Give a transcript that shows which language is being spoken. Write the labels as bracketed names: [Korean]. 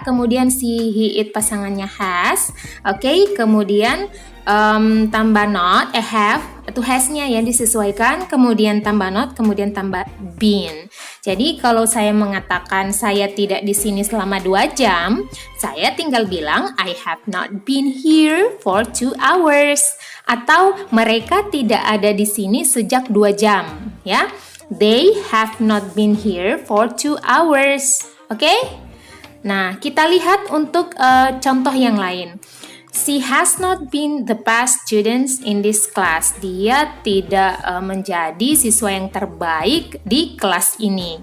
[Indonesian] Kemudian si, he, it pasangannya has. Oke, kemudian tambah not, have, to has-nya yang disesuaikan, kemudian tambah not, kemudian tambah been. Jadi kalau saya mengatakan saya tidak di sini selama 2 jam, saya tinggal bilang [English] I have not been here for 2 hours. [Indonesian] Atau mereka tidak ada di sini sejak 2 jam, ya. [English] They have not been here for 2 hours. Oke? [Indonesian] Nah, kita lihat untuk contoh yang lain. [English] She has not been the best student in this class. [Indonesian] Dia tidak menjadi siswa yang terbaik di kelas ini.